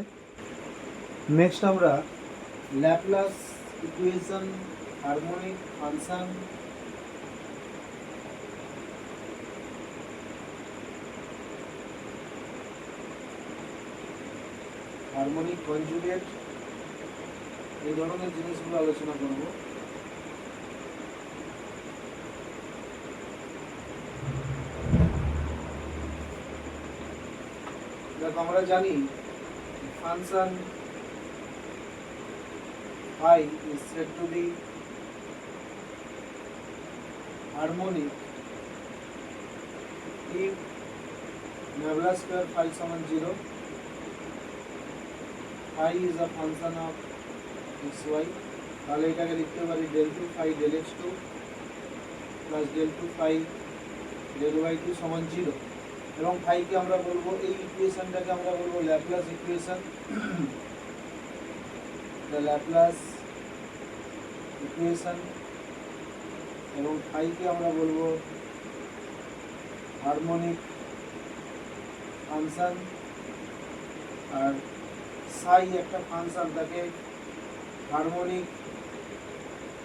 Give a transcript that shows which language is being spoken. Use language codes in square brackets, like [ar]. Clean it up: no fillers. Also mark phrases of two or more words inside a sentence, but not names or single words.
[bn] নেক্সট আমরা [en] Laplace equation, harmonic function, harmonic conjugate, [bn] এই ধরনের জিনিসগুলো আলোচনা করব। দেখো আমরা জানি [en] ফাংশন I is said to be harmonic if nabla square phi সমান 0, phi is a function of xy, [bn] তাহলে এটাকে লিখতে পারি [en] del 2 phi del x2 plus del 2 phi del y2 [bn] সমান 0, এবং phi কে আমরা বলবো, এই ইকুয়েশনটাকে আমরা বলবো [en] Laplace equation, the Laplace equation, [bn] এবং phi কে আমরা বলবো [en] harmonic function, [bn] আর psi একটা ফাংশন, তাকে হারমোনিক